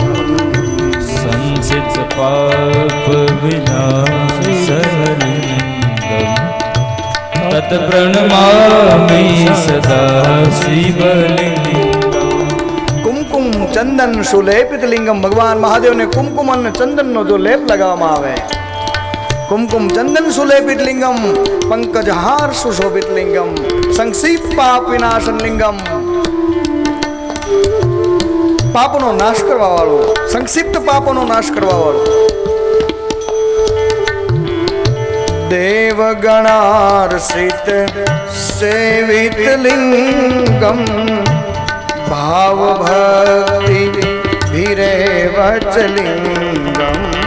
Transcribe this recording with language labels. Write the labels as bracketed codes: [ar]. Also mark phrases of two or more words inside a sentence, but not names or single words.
[sa] संचित पाप विनाशलिंगम तत् प्रणमामि सदा शिवलिंगम. कुमकुम चंदन सुलेपित लिंगम. [gu] ભગવાન મહાદેવને કુમકુમ અને ચંદનનો જો લેપ લગાવવામાં આવે, [sa] कुमकुम चंदन सुलेपित लिंगम पंकज हार सुशोभित लिंगम संक्षिप्त पाप विनाशन लिंगम. [gu] પાપનો નાશ કરવા વાળો, સંક્ષિપ્ત પાપોનો નાશ કરવા વાળો. [sa] देवगणार्चित सेवित लिंगम भाव भक्ति भिरेवच लिंगम.